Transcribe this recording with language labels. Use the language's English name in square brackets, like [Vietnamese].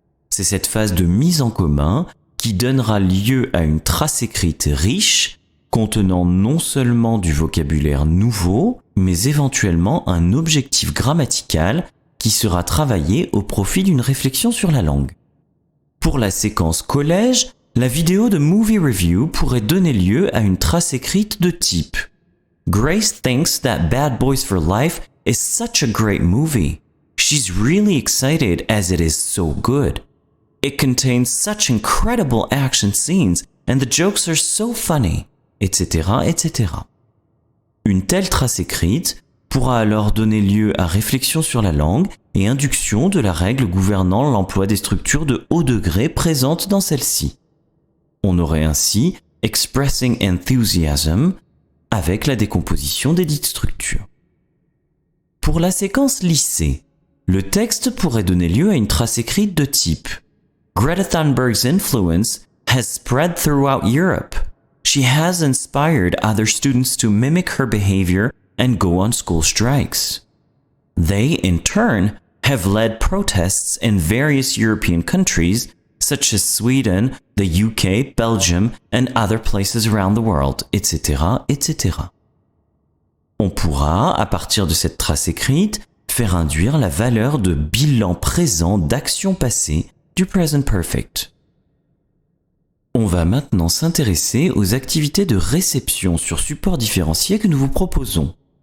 [French] C'est cette phase de mise en commun qui donnera lieu à une trace écrite riche, contenant non seulement du vocabulaire nouveau, mais éventuellement un objectif grammatical qui sera travaillé au profit d'une réflexion sur la langue. Pour la séquence collège, la vidéo de Movie Review pourrait donner lieu à une trace écrite de type [English] Grace thinks that Bad Boys for Life is such a great movie. She's really excited as it is so good. It contains such incredible action scenes and the jokes are so funny, etc., etc. [French] Une telle trace écrite pourra alors donner lieu à réflexion sur la langue et induction de la règle gouvernant l'emploi des structures de haut degré présentes dans celle-ci. On aurait ainsi [English] expressing enthusiasm [French] avec la décomposition des dites structures. Pour la séquence lycée, le texte pourrait donner lieu à une trace écrite de type [English] Greta Thunberg's influence has spread throughout Europe. She has inspired other students to mimic her behavior and go on school strikes. They, in turn, have led protests in various European countries, such as Sweden, the UK, Belgium, and other places around the world, etc., etc. [French] On pourra, à partir de cette trace écrite, faire induire la valeur de bilan présent d'action passée du present perfect. On va maintenant s'intéresser aux activités de réception sur support différencié que nous vous proposons.